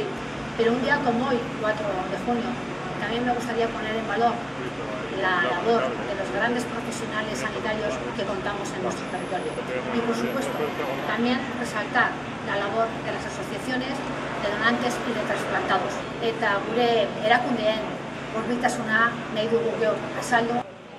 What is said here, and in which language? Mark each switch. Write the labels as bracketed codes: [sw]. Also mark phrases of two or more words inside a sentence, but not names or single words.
[es] Pero un día como hoy, 4 de junio, también me gustaría poner en valor la labor de los grandes profesionales sanitarios que contamos en nuestro territorio. Y por supuesto, también resaltar la labor de las asociaciones de donantes y de trasplantados. [eu] Eta gure erakundeen hurbiltasuna nahi dugu geuk azaldu.